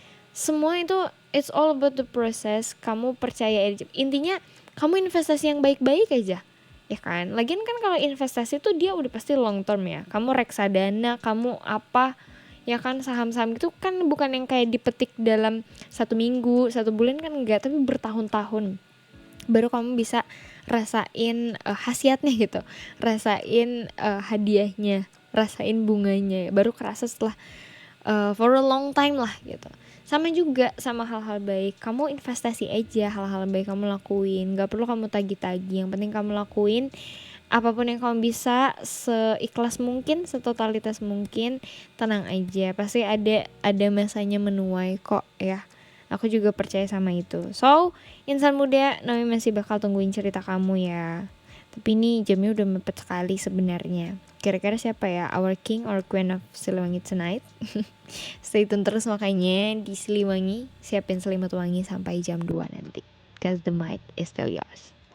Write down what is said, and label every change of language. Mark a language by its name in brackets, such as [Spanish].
[English] Semua itu it's all about the process. [Indonesian] Kamu percaya aja. Intinya kamu investasi yang baik-baik aja. Ya kan? Lagian kan kalau investasi tuh dia udah pasti long term ya. Kamu reksadana, kamu apa, ya kan, saham-saham itu kan bukan yang kayak dipetik dalam 1 minggu, 1 bulan kan enggak, tapi bertahun-tahun. Baru kamu bisa rasain khasiatnya gitu. Rasain hadiahnya, rasain bunganya. Baru kerasa setelah for a long time lah gitu. Sama juga sama hal-hal baik, kamu investasi aja hal-hal baik kamu lakuin, gak perlu kamu tagih-tagih, yang penting kamu lakuin apapun yang kamu bisa seikhlas mungkin, setotalitas mungkin, tenang aja, pasti ada masanya menuai kok ya. Aku juga percaya sama itu. So, insan muda, Naomi masih bakal tungguin cerita kamu ya. Tapi ini jamnya udah mepet sekali sebenarnya. Kira-kira siapa ya? [English] Our king or queen of Siliwangi tonight? Stay tune terus makanya di Siliwangi. [Indonesian] Siapin selimut wangi sampai jam 2 nanti. Cause the mic is still yours.